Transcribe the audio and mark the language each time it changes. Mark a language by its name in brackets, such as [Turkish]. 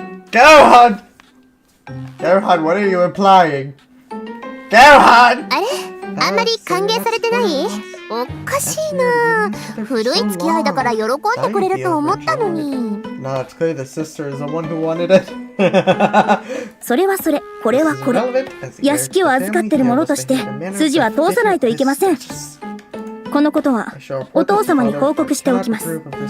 [English] Gerhard! Gerhard, what are you implying? Gerhard! [Japanese] あれあんまり歓迎されてない？おかしいな。古い付き合いだから喜んでくれると思ったのに。 [English] No, it's clear the sister is the one who wanted it. [Japanese] それはそれ、これはこれ。屋敷を預かってる者として筋は通さないといけません。このことはお父様に報告しておきます。